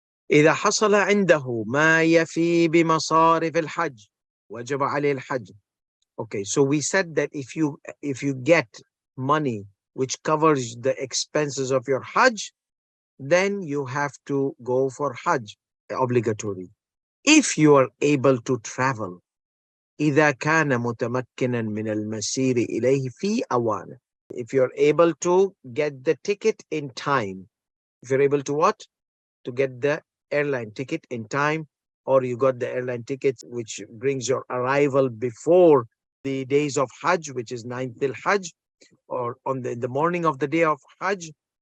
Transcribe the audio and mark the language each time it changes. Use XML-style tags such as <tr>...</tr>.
<ar>إذا حصل عنده ما يفي بمصارف الحج وجب عليه الحج.</ar> <en>Okay, so we said that if you get money which covers the expenses of your Hajj, then you have to go for Hajj, obligatory. If you are able to travel,</en> <ar>إذا كان متمكنا من المسير إليه في أوانه.</ar> <en>If you're able to get the ticket in time, if you're able to what? To get the airline ticket in time, or you got the airline ticket which brings your arrival before the days of Hajj, which is 9th Dhul Hajj, or on the morning of the day of Hajj.</en>